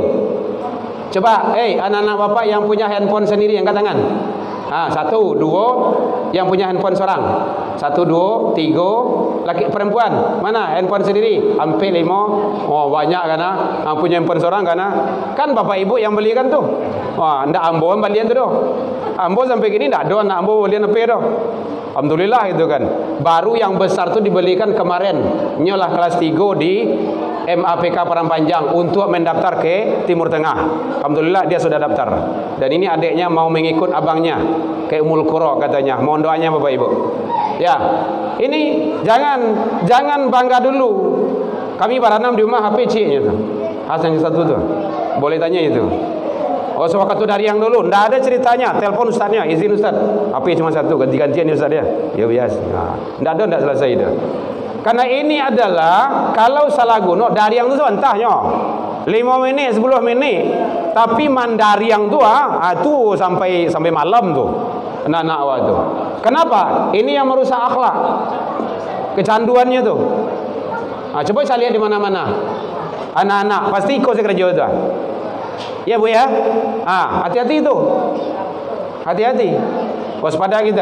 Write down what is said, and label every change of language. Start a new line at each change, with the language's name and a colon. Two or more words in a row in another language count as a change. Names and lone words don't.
Indonesian: Coba, anak-anak bapak yang punya handphone sendiri angkat tangan. 1, 2 yang punya handphone seorang. 1, 2, 3 laki perempuan. Mana handphone sendiri? Hampir 5. Oh, banyak kan punya handphone seorang kan. Kan bapak ibu yang belikan tu.
Minangkabau: Wah, ndak ambo belian tu doh. Ambo sampai gini ndak ada anak ambo belian apa doh.
Indonesian: Alhamdulillah itu kan. Baru yang besar tu dibelikan kemarin. Nyolah kelas 3 di MAPK Parampanjang untuk mendaftar ke Timur Tengah. Alhamdulillah dia sudah daftar. Dan ini adiknya mau mengikut abangnya ke Ummul Qura katanya. Mohon doanya Bapak Ibu. Ya. Ini jangan bangga dulu.
Minangkabau: Kami baranam di rumah HP ciknya tu.
Indonesian: Hasan satu tu. Boleh tanya itu. Oh, sewaktu dari yang dulu, ndak ada ceritanya. Telepon ustaznya, izin ustaz. HP cuma satu, ganti-gantian ustaz dia. Ya biasa. Ndak ada, ndak selesai dia. Karena ini adalah kalau salah guna dari yang tu entahnya 5 minit, 10 menit. Tapi mandari yang tu tu sampai malam tu. Anak-anak awak tu. Kenapa? Ini yang merusak akhlak. Kecanduannya tu. Coba saya lihat di mana-mana. Anak-anak pasti ikut kerja tu. Ya Bu ya. Hati-hati itu. Hati-hati. Waspada kita.